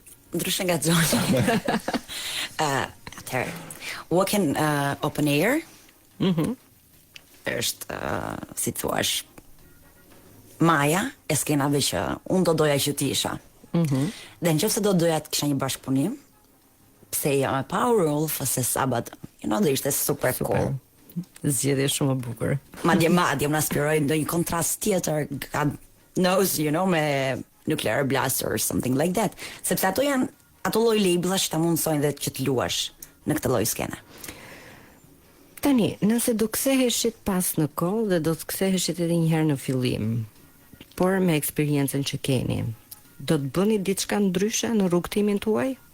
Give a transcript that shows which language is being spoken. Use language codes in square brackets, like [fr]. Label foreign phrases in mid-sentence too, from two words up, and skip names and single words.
[sq] Ndryshe nga Xhoni. Atëherë, Walk-in Open Air është, si thuash, maja e skenave që unë do doja që ti isha. Dhe nëse do doja të kisha një bashkëpunim, pse jo me Power Wolf ose Sabat, dhe ishte [en] super cool. [sq] Zgjedhje shumë e bukur. Madje unë aspiroj ndonjë kontrast tjetër ka nose, me [en] nuclear blaster or something like that. [sq] Sepse ato janë ato lloj labelash që ta mundsojnë dhe që të luash në këtë lloj skene. Tani, nëse do ktheheshit pas në kohë dhe do të ktheheshit edhe një herë në fillim, por me eksperiencën që keni, do të bëni diçka ndryshe në rrugtimin tuaj?